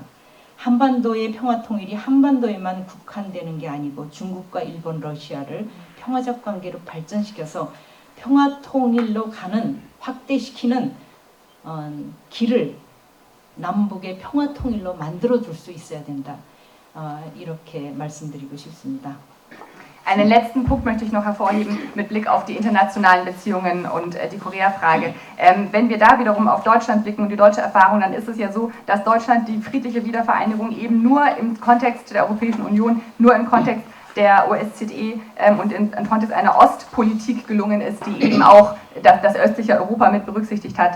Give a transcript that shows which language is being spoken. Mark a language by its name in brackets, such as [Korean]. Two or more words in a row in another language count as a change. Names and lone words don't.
[Korean] 한반도의 평화 통일이 한반도에만 국한되는 게 아니고 중국과 일본, 러시아를 평화적 관계로 발전시켜서 평화 통일로 가는, 확대시키는 길을 남북의 평화 통일로 만들어줄 수 있어야 된다. 이렇게 말씀드리고 싶습니다. [German] Einen letzten Punkt möchte ich noch hervorheben mit Blick auf die internationalen Beziehungen und die Korea-Frage. Wenn wir da wiederum auf Deutschland blicken und die deutsche Erfahrung, dann ist es ja so, dass Deutschland die friedliche Wiedervereinigung eben nur im Kontext der Europäischen Union, nur im Kontext der OSZE und im Kontext einer Ostpolitik gelungen ist, die eben auch das östliche Europa mit berücksichtigt hat.